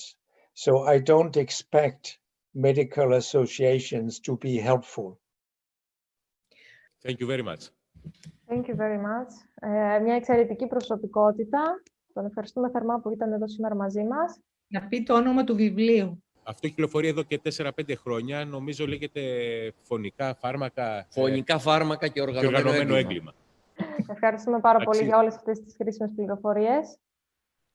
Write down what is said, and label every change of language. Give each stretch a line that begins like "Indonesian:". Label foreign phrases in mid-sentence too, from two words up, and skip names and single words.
English: So I don't expect medical associations to be helpful. Thank you very much. Thank you very much.
Greek: Μια εξαιρετική προσωπικότητα. Τον ευχαριστούμε θερμά που ήταν εδώ σήμερα μαζί μας. Να πει το όνομα του βιβλίου. Αυτό κυκλοφορεί εδώ και 4-5 χρόνια. Νομίζω λέγεται φωνικά φάρμακα. Φωνικά φάρμακα και οργανωμένο έγκλημα. Ευχαριστούμε πάρα πολύ για όλες αυτές τις χρήσιμες πληροφορίες.